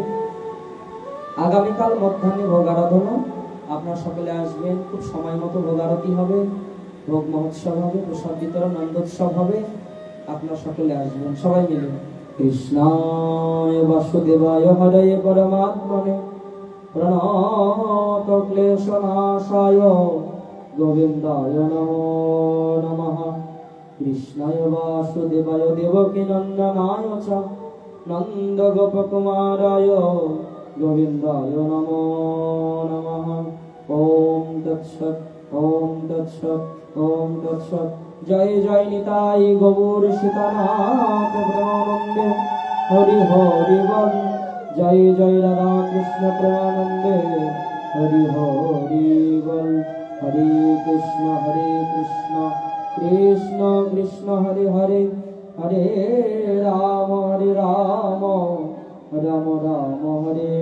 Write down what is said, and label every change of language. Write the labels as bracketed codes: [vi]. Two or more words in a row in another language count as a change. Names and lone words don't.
[bn] আগামীকাল মধ্যাহ্নে ভোগ আরাধনা, আপনারা সকলে আসবেন, খুব সময় মতো ভোগ আরতি হবে, ভোগ মহোৎসব হবে, প্রসাদ বিতরণ, নন্দোৎসব হবে, আপনারা সকলে আসবেন সবাই মিলে। [sa] কৃষ্ণায় বাসুদেবায় হরে পরমাত্মনে প্রণত ক্লেশনাশায় গোবিন্দায় নমো নমঃ। কৃষ্ণায় বাসুদেবায় দেবকী নন্দনায় চ নন্দ গোপকুমারায় গোবিন্দায় নমো নমঃ। ওম তৎসৎ, ওম তৎসৎ, ওম তৎসৎ। [bn] জয় জয় নিতাই গৌর সীতানাথ প্রেমানন্দে, হরি হরি বল। জয় জয় রাধা কৃষ্ণ প্রেমানন্দে, হরি হরি বল। [sa] হরে কৃষ্ণ কৃষ্ণ কৃষ্ণ হরে হরে, হরে রাম রাম রাম হরে